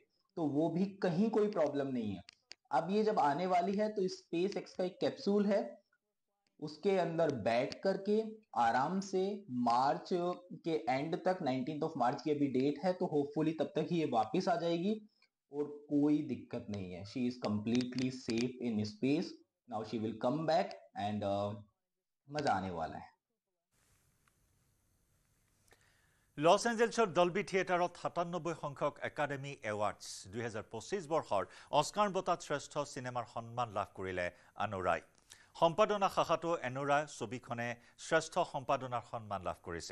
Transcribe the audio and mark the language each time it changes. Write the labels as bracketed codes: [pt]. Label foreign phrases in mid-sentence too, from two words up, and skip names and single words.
[hi] तो वो भी कहीं कोई प्रॉब्लम नहीं है। अब ये जब आने वाली है तो स्पेस एक्स का एक कैप्सूल है, उसके अंदर बैठ करके आराम से मार्च के एंड तक, 19 मार्च की अभी डेट है, तो होपफुली तब तक ही ये वापस आ जाएगी और कोई दिक्कत नहीं है। [en] She is completely safe in space. Now she will come back and [hi] मजा आने वाला है। [as] লছ এঞ্জেলছৰ ডলবি থিয়েটাৰত ৯৭ সংখ্যক একাডেমী এৱাৰ্ডছ ২০২৫ বৰ্ষৰ অস্কাৰ বঁটাত শ্ৰেষ্ঠ চিনেমাৰ সন্মান লাভ কৰিলে আনোৰাই। সম্পাদনা শাখাতো এনোৰা ছবিখনে শ্ৰেষ্ঠ সম্পাদনাৰ সন্মান লাভ কৰিছে।